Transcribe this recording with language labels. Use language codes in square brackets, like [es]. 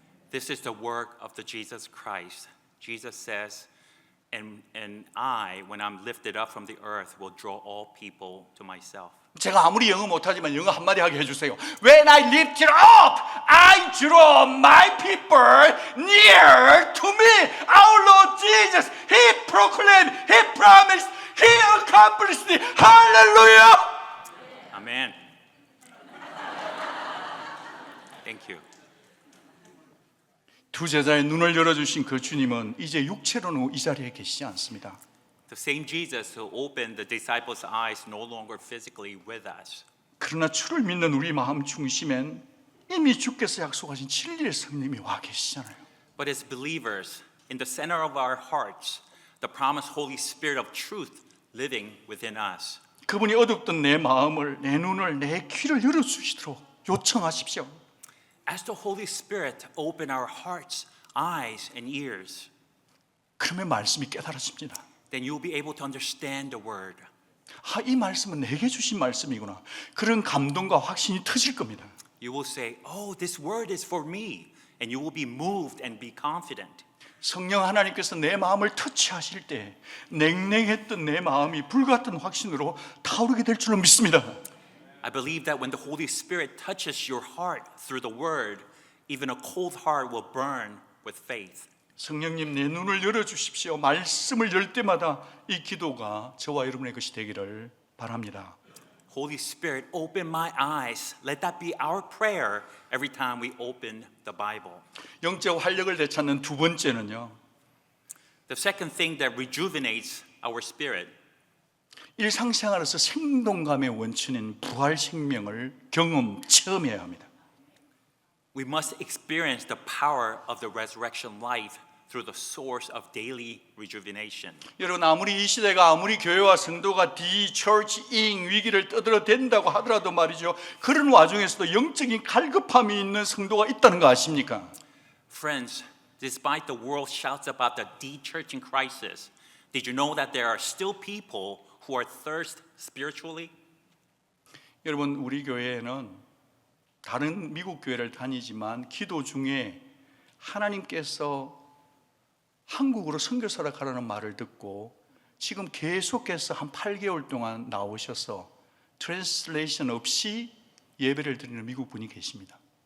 [en] This is the work of the Jesus Christ. Jesus says, and I, when I'm lifted up from the earth, will draw all people to myself. [ko] 제가 아무리 영어 못하지만 영어 한마디 하게 해주세요. [en] When I lift it up, I draw my people near to me. Our Lord Jesus, He proclaimed, He promised, He accomplished it. Hallelujah! Amen. Thank you. [ko] 두 제자의 눈을 열어주신 그 주님은 이제 육체로는 이 자리에 계시지 않습니다. [en] The same Jesus who opened the disciples' eyes no longer physically with us. [ko] 그러나 주를 믿는 우리 마음 중심엔 이미 주께서 약속하신 진리의 성령님이 와 계시잖아요. [en] But as believers, in the center of our hearts, the promised Holy Spirit of truth living within us. [ko] 그분이 어둡던 내 마음을, 내 눈을, 내 귀를 열어주시도록 요청하십시오. [en] Ask the Holy Spirit to open our hearts, eyes, and ears. [ko] 그러면 말씀이 깨달아집니다. [en] Then you'll be able to understand the word. [ko] 이 말씀은 내게 주신 말씀이구나. 그런 감동과 확신이 터질 겁니다. [en] You will say, oh, this word is for me. And you will be moved and be confident. [ko] 성령 하나님께서 내 마음을 터치하실 때 냉랭했던 내 마음이 불같은 확신으로 타오르게 될 줄로 믿습니다. [en] I believe that when the Holy Spirit touches your heart through the word, even a cold heart will burn with faith. [ko] 성령님 내 눈을 열어주십시오. 말씀을 열 때마다 이 기도가 저와 여러분의 것이 되기를 바랍니다. [en] Holy Spirit, open my eyes. Let that be our prayer every time we open the Bible. [ko] 영적 활력을 되찾는 두 번째는요. [en] The second thing that rejuvenates our spirit [ko] 일상생활에서 생동감의 원천인 부활 생명을 체험해야 합니다. [en] we must experience the power of the resurrection life through the source of daily rejuvenation. [ko] 여러분 아무리 이 시대가 아무리 교회와 성도가 디처치잉 위기를 떠들어댄다고 하더라도 말이죠. 그런 와중에서도 영적인 갈급함이 있는 성도가 있다는 거 아십니까? [en] Friends, despite the world shouts about the de-churching crisis, did you know that there are still people who are thirst spiritually? [ko] 여러분 우리 교회에는 다른 미국 교회를 다니지만 기도 중에 하나님께서 한국으로 선교사라 가라는 말을 듣고 지금 계속해서 한 8개월 동안 나오셔서 트랜스레이션 없이 예배를 드리는 미국 분이 계십니다.